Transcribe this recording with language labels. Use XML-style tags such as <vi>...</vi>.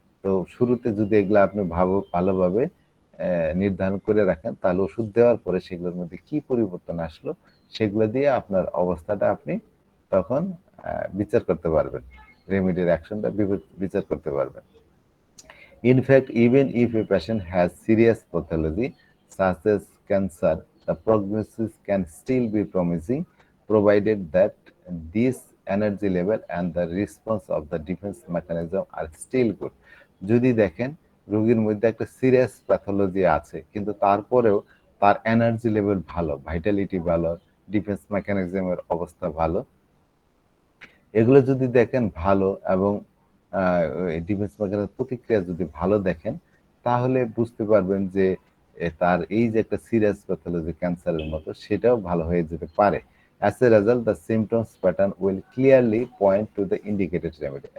<bn>তো শুরুতে যদি এগুলো আপনি ভালোভাবে নির্ধারণ করে রাখেন তাহলে ওষুধ দেওয়ার পরে সেগুলোর মধ্যে কি পরিবর্তন আসলো সেগুলো দিয়ে আপনার অবস্থাটা আপনি তখন বিচার করতে পারবেন, রেমেডির অ্যাকশনটা বিচার করতে পারবেন।</bn> <en>In fact, even if a patient has serious pathology such as cancer, the prognosis can still be promising provided that this energy level and the response of the defense mechanism are still good.</en> <bn>যদি দেখেন রোগীর মধ্যে একটা serious pathology আছে কিন্তু তারপরেও তার energy level ভালো, ভাইটালিটি ভালো, ডিফেন্স মেকানিজমের অবস্থা ভালো, এগুলো যদি দেখেন ভালো এবং ডিফেন্স মেকানিজমের প্রতিক্রিয়া যদি ভালো দেখেন তাহলে বুঝতে পারবেন যে তার এই যে একটা সিরিয়াস প্যাথোলজি ক্যান্সারের মতো সেটাও ভালো হয়ে যেতে পারে।</bn> <en>As a result, the symptoms pattern will clearly point to the indicated remedy.</en>